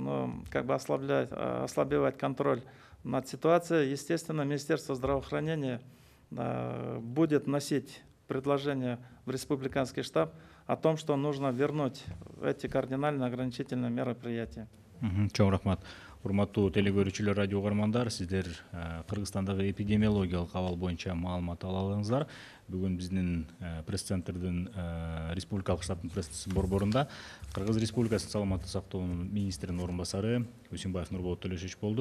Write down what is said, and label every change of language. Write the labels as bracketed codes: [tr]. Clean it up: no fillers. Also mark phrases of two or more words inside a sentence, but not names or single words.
[ru] ослабевать контроль над ситуацией, естественно, Министерство здравоохранения будет вносить предложение в республиканский штаб о том, что нужно вернуть эти кардинально ограничительные мероприятия. [ky] Чоң рахмат. Урматтуу телегөрүүчүлөр, радио угармандар, сиздер Кыргызстандагы эпидемиологиялык абал боюнча маалымат ала алыңыздар. Бүгүн биздин пресс-центрдин республикалык штабтын пресс борборунда Кыргыз Республикасынын саламаттык сактоонун министринин орун басары Усимбаев Нурболот Төлөшевич болду.